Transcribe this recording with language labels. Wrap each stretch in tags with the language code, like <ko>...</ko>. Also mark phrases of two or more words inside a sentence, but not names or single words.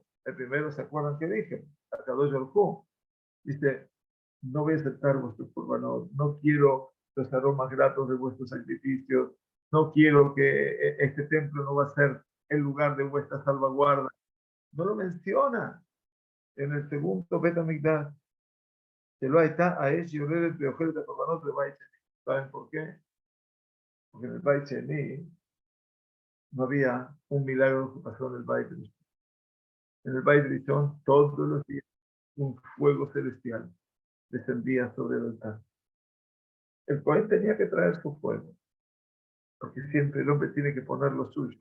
<es>El primero, ¿se acuerdan que dije?</es> <he>הקדוש ברוך הוא</he> <es>dice, no voy a aceptar vuestros corbanos, no quiero los aromas gratos de vuestros sacrificios, no quiero que este templo no va a ser el lugar de vuestra salvaguarda. No lo menciona en el segundo Bet HaMikdash.</es> <he>שלא הייתה האש יורדת ואוכלת הקורבנות בבית שני.</he> <es>¿Saben por qué? Porque en el Bait Sheni no había un milagro que pasó en el Bait Rishon. En el Bait Rishon todos los días un fuego celestial descendía sobre el altar. El Cohen tenía que traer su fuego, porque siempre el hombre tiene que poner lo suyo.</es>